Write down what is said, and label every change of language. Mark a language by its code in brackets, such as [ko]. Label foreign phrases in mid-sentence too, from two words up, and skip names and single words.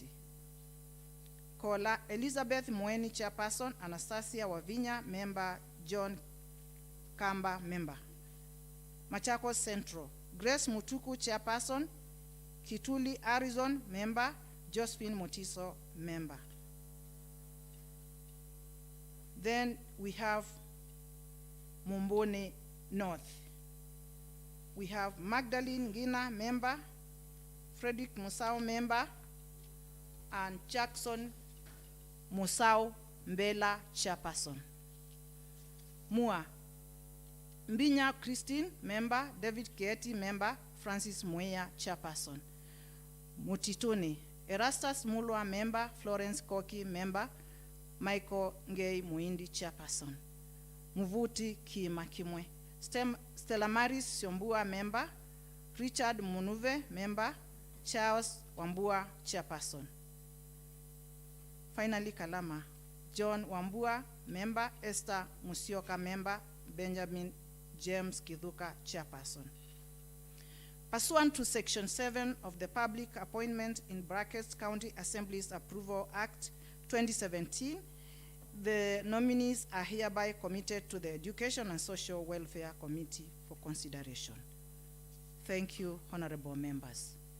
[en] Kola Elizabeth Mweni, chairperson. Anastasia Wavinya, member. John Kamba, member. Machakos Central. Grace Mutuku, chairperson. Kituli Arizon, member. Josephine Motiso, member. Then we have Mumbone North. We have Magdalene Ngina, member. Frederick Musau, member. And Jackson Musau Mbela, chairperson. Mua. Mbinya Christine, member. David Kieti, member. Francis Mueya, chairperson. Mutituni. Erastus Mulwa, member. Florence Koki, member. Michael Ngei Muindi, chairperson. Muvuti Kima Kimwe. Stella Maris Siombua, member. Richard Munuve, member. Charles Wambua, chairperson. Finally, Kalama. John Wambua, member. Esther Musioka, member. Benjamin James Kidhuka, chairperson. Pursuant to Section 7 of the Public Appointment in Brackets County Assembly's Approval Act 2017, the nominees are hereby committed to the Education and Social Welfare Committee for consideration. Thank you, honorable members.